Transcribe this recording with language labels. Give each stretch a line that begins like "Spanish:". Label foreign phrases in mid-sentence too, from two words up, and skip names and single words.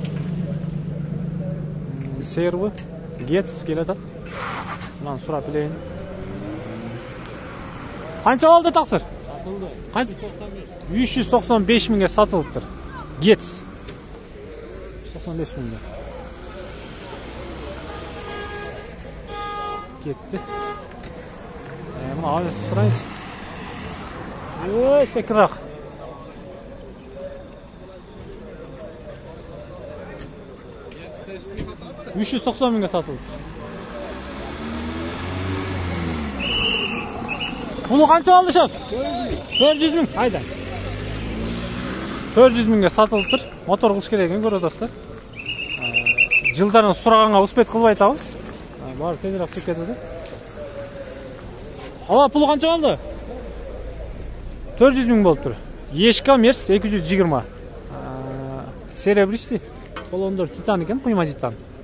Kyrgyz: Сервы, Гетис келип атат. Мынаны сурап билейин. Канча болду таксыр? Сатылды. 395 миңге сатылыптыр.
Uzbek: Гетис. 95 mingga. Ketdi. Buni olib suraychi. Sekinroq. 390 mingga sotildi. Buni qancha oldi shaf? 400 ming. Hayda. 400 mingga sotildi. Motor qilish kerak ekan, ko'rasizlar.
Kazakh: Жылдардан сұрағанға успет қылып айтамыз. Бар, тезірек түсіп кетеді. Ала, пұлы қанша алды? 400 мың болып тұр. Ешка Мерс 220. Серебристый. Қолондар титан екен, құйма титан.